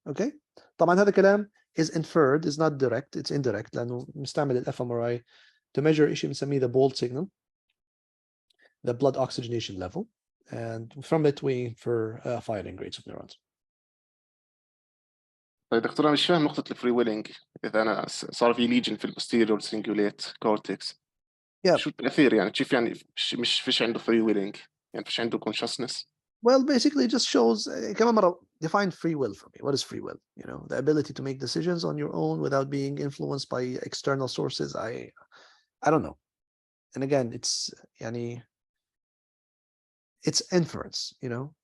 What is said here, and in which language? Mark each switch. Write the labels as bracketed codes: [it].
[en] Okay, [ar] طبعا هذا الكلام [en] is inferred, is not direct, it's indirect [ar] لانه نستعمل ال [en] fMRI to measure [ar] شيء بنسميه [en] the Bolt signal, the blood oxygenation level, and from it we infer firing rates of neurons. [ar] طيب دكتور انا مش فاهم نقطه الفري ويلينج. اذا انا صار في ليجن في البوستيريور سينجوليت كورتكس شو التاثير يعني كيف يعني مش فيش عنده فري ويلينج يعني فيش عنده consciousness. [en] Well, basically it just shows [ar] كمان مرة [en] define free will for me. What is free will? You know, the ability to make decisions on your own without being influenced by external sources. I don't know. And again, it's يعني it's inference, you know.